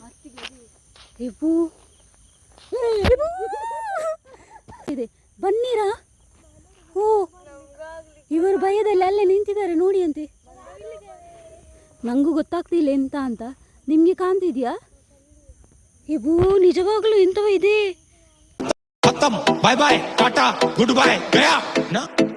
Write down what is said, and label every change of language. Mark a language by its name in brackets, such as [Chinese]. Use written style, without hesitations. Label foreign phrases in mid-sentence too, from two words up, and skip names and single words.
[Kannada] ಎಬು ಇದೆ, ಬನ್ನಿರಾ. ಓ ಇವರು ಭಯದಲ್ಲಿ ಅಲ್ಲೇ ನಿಂತಿದ್ದಾರೆ ನೋಡಿ ಅಂತೆ. ನಂಗೂ ಗೊತ್ತಾಗ್ತಿಲ್ಲ ಎಂತ ಅಂತ, ನಿಮಗೆ ಕಾಣ್ತಿದ್ಯಾ? ಎಬು ನಿಜವಾಗ್ಲೂ ಎಂತವ ಇದೆ. [Hindi] खत्म, [English] bye bye, tata, good bye, [Hindi] गया ना।